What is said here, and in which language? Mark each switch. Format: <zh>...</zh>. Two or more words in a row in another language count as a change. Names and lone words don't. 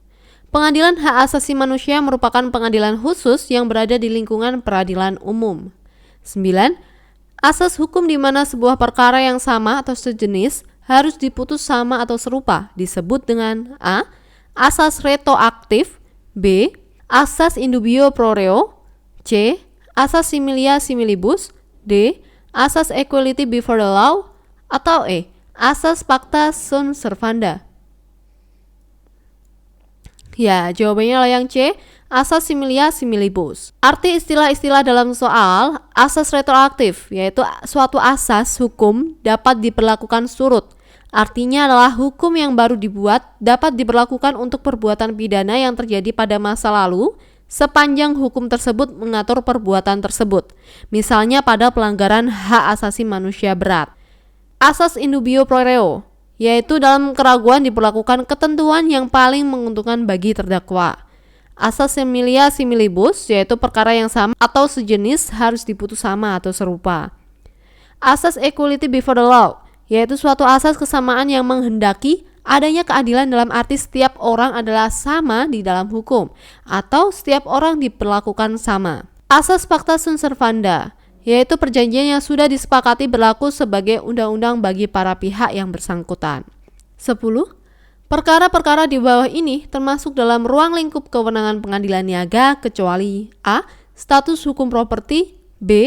<id>Pengadilan Hak Asasi Manusia merupakan pengadilan khusus yang berada di lingkungan peradilan umum. 9. Asas hukum di mana sebuah perkara yang sama atau sejenis harus diputus sama atau serupa disebut dengan A. Asas retroaktif, B. Asas</id> <la>in dubio pro reo,</la> <id>C. Asas</id> <la>similia similibus,</la> <id>D. Asas</id> <en>equality before the law,</en> <id>atau E. Asas</id> <la>pacta sunt servanda.</la> <id>Ya, jawabannya adalah yang C. Asas</id> <la>similia similibus.</la> <id>Arti istilah-istilah dalam soal asas retroaktif, yaitu suatu asas hukum dapat diberlakukan surut. Artinya adalah hukum yang baru dibuat dapat diberlakukan untuk perbuatan pidana yang terjadi pada masa lalu sepanjang hukum tersebut mengatur perbuatan tersebut. Misalnya pada pelanggaran hak asasi manusia berat. Asas</id> <la>in dubio pro reo,</la> <id>yaitu dalam keraguan diberlakukan ketentuan yang paling menguntungkan bagi terdakwa. Asas</id> <la>similia similibus,</la> <id>yaitu perkara yang sama atau sejenis harus diputus sama atau serupa. Asas</id> <en>equality before the law,</en> <id>yaitu suatu asas kesamaan yang menghendaki adanya keadilan dalam arti setiap orang adalah sama di dalam hukum atau setiap orang diperlakukan sama. Asas</id> <la>pacta sunt servanda,</la> <id>yaitu perjanjian yang sudah disepakati berlaku sebagai undang-undang bagi para pihak yang bersangkutan. 10. Perkara-perkara di bawah ini termasuk dalam ruang lingkup kewenangan pengadilan niaga kecuali A. Status hukum properti, B.</id>